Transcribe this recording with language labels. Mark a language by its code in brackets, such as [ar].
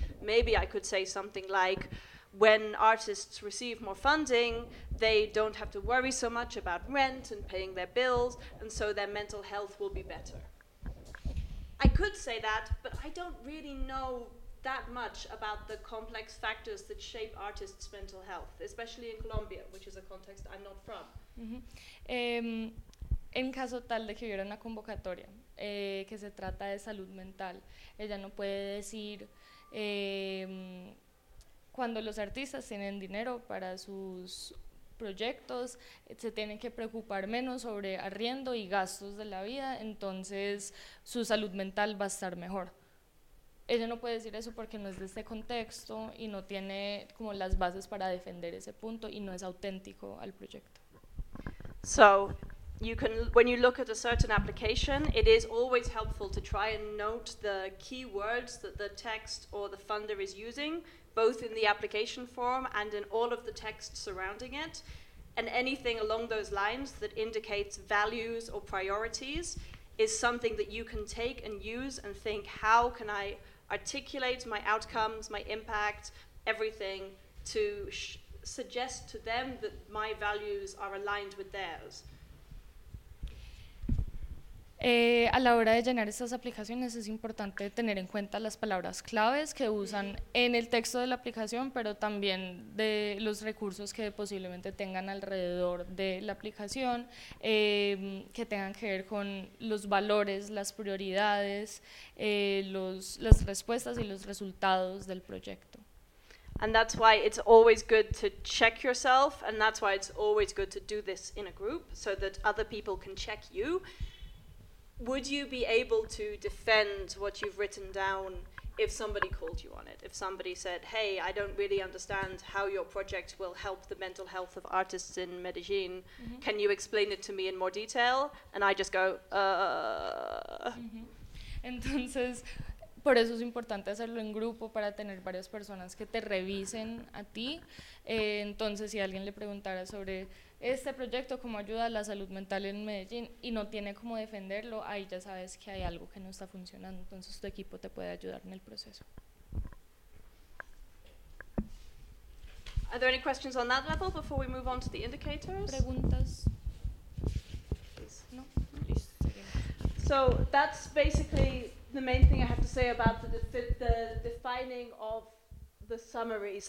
[en] Maybe I could say something like, when artists receive more funding, they don't have to worry so much about rent and paying their bills, and so their mental health will be better. I could say that, but I don't really know that much about the complex factors that shape artists' mental health, especially in Colombia, which is a context I'm not from. Mm-hmm. [es] En caso tal de que hubiera una convocatoria que se trata de salud mental, ella no puede decir cuando los artistas tienen dinero para sus proyectos, se tienen que preocupar menos sobre arriendo y gastos de la vida, entonces su salud mental va a estar mejor. Ella no puede decir eso porque no es de este contexto y no tiene como las bases para defender ese punto y no es auténtico al proyecto. [en] So, you can, when you look at a certain application, it is always helpful to try and note the key words that the text or the funder is using, both in the application form and in all of the text surrounding it, and anything along those lines that indicates values or priorities is something that you can take and use and think, how can I articulate my outcomes, my impact, everything to suggest to them that my values are aligned with theirs. [es] A la hora de llenar estas aplicaciones es importante tener en cuenta las palabras claves que usan en el texto de la aplicación, pero también de los recursos que posiblemente tengan alrededor de la aplicación, que tengan que ver con los valores, las prioridades, las respuestas y los resultados del proyecto. [en] And that's why it's always good to check yourself, and that's why it's always good to do this in a group so that other people can check you. Would you be able to defend what you've written down if somebody called you on it? If somebody said, hey, I don't really understand how your project will help the mental health of artists in Medellin. Mm-hmm. Can you explain it to me in more detail? And I just go, Mm-hmm. [es] Entonces, por eso es importante hacerlo en grupo para tener varias personas que te revisen a ti. Entonces, si alguien le preguntara sobre este proyecto como ayuda a la salud mental en Medellín y no tiene cómo defenderlo, ahí ya sabes que hay algo que no está funcionando, entonces tu equipo te puede ayudar en el proceso. [en] Are there any questions on that level before we move on to the indicators? [es] ¿Preguntas? No. [en] So that's basically the main thing I have to say about the defining of the summaries.